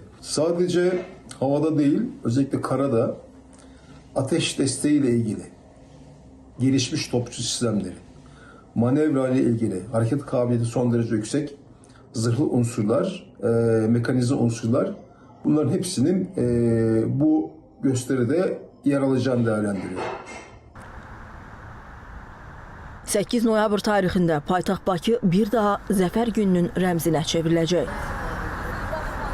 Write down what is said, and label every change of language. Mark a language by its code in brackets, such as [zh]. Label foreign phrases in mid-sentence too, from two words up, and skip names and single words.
[tr] Sadece havada değil, özellikle karada ateş desteğiyle ilgili gelişmiş topçu sistemleri, manevra ile ilgili hareket kabiliyeti son derece yüksek, zırhlı unsurlar, mekanize unsurlar, bunların hepsinin bu gösteride yer alacağını değerlendiriyor. [az] 8 noyabr tarixində paytaxt Bakı bir daha Zəfər gününün rəmzinə çevriləcək.